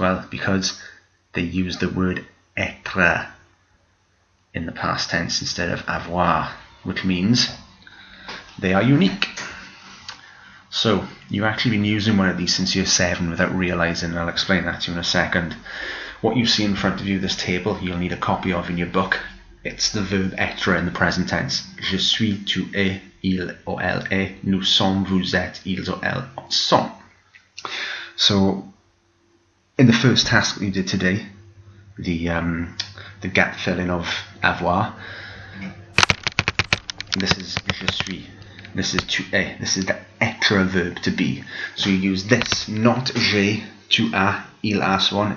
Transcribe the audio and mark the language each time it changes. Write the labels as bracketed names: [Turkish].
[English] Well, because they use the word etre in the past tense instead of avoir, which means they are unique. So, you've actually been using one of these since year 7 without realising, and I'll explain that to you in a second. What you see in front of you, this table, you'll need a copy of in your book. It's the verb être in the present tense. [French] Je suis, tu es, il ou elle est, nous sommes, vous êtes, ils ou elles sont. [English] So, in the first task that you did today, the gap filling of avoir, this is [French] je suis. [English] This is [French] tu es. [English] This is the etre verb, to be. So you use this, not [French] j'ai, tu as, il a, [English] so on.